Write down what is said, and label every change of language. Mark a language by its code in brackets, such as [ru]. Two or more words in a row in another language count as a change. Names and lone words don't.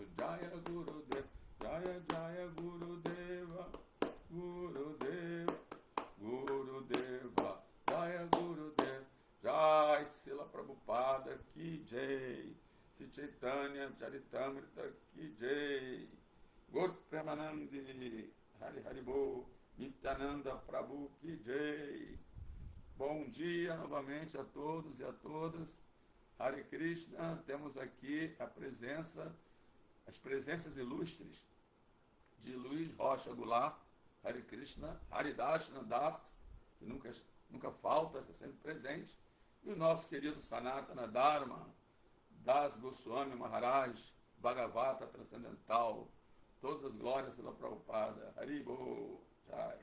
[sa] Jaya Gurudev, Jaya Jaya Gurudeva, Gurudev, Gurudeva, Jaya Gurudev, Jai Srila Prabhupada, Ki Jai, Sri Chaitanya Charitamrita, Ki Jai, Gaur Premanandi, Hari Haribo, Nityananda Prabhu, Ki Jai. [pt] Bom dia novamente a todos e a todas. [sa] Hare Krishna, [pt] temos aqui as presenças ilustres de Luiz Rocha Goulart, [sa] Hare Krishna, [pt] Haridashna Das, que nunca falta, está sempre presente, e o nosso querido Sanatana Dharma, Das Goswami Maharaj, Bhagavata Transcendental, todas as glórias pela Prabhupada, [sa] Haribo, Jai.